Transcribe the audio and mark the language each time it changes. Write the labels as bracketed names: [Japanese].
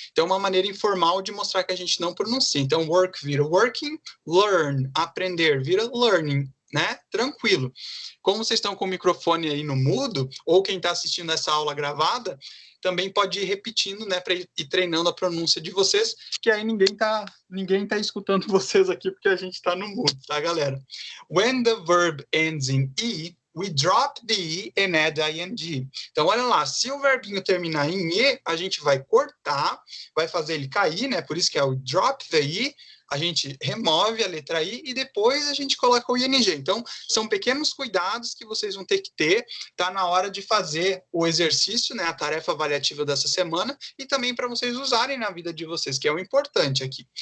[Portuguese] Então, é uma maneira informal de mostrar que a gente não pronuncia. Então, work vira working, learn, aprender, vira learning, né? Tranquilo. Como vocês estão com o microfone aí no mudo, ou quem está assistindo essa aula gravada, também pode ir repetindo, né, para ir treinando a pronúncia de vocês, que aí ninguém tá escutando vocês aqui, porque a gente está no mudo, tá, galera? [English] When the verb ends in E, we drop the E and add ing. [Portuguese] Então, olha lá, se o verbinho terminar em E, a gente vai cortar, vai fazer ele cair, né, por isso que é o [English] drop the E, [Portuguese] a gente remove a letra I e depois a gente coloca o ing. Então, são pequenos cuidados que vocês vão ter que ter, tá, na hora de fazer o exercício, né, a tarefa avaliativa dessa semana, e também para vocês usarem na vida de vocês, que é o importante aqui.